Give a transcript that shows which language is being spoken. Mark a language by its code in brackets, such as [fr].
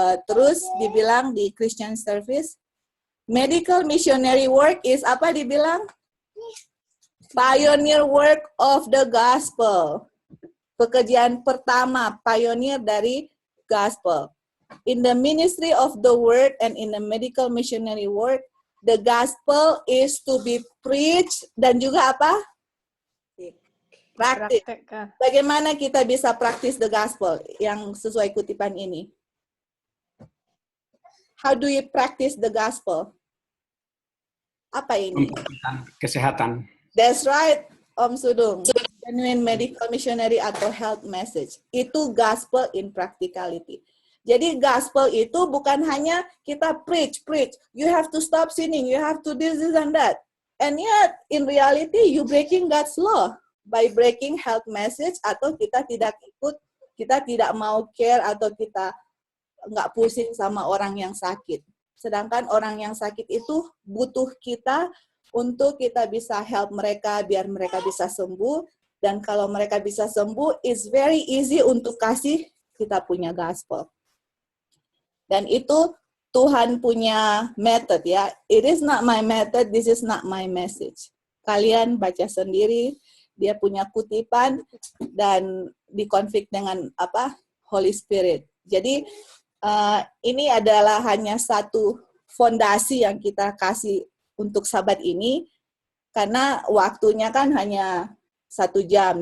[en] Terus dibilang di Christian Service, medical missionary work is [id] apa dibilang? [en] Pioneer work of the gospel. [id] Pekerjaan pertama, pioneer dari gospel. [en] In the ministry of the word and in the medical missionary work, the gospel is to be preached [id] dan juga apa? Praktis. Bagaimana kita bisa praktis the gospel yang sesuai kutipan ini? [en] How do you practice the gospel? [id] Apa ini? Kesehatan. [en] That's right, Om Sudung. Genuine medical missionary atau health message. [id] Itu [en] gospel in practicality. [id] Jadi gospel itu bukan hanya kita preach. [en] You have to stop sinning. You have to this and that. And yet, in reality, you breaking God's law by breaking health message [id] atau kita tidak ikut, kita tidak mau care atau kita nggak pusing sama orang yang sakit. Sedangkan orang yang sakit itu butuh kita untuk kita bisa help mereka biar mereka bisa sembuh. Dan kalau mereka bisa sembuh, [en] it's very easy [id] untuk kasih kita punya gospel. Dan itu Tuhan punya method ya. [en] It is not my method, this is not my message. [id] Kalian baca sendiri, dia punya kutipan dan dikonflik dengan apa? Holy Spirit. Jadi ini adalah hanya satu fondasi yang kita kasih untuk sahabat ini, karena waktunya kan hanya 1 jam.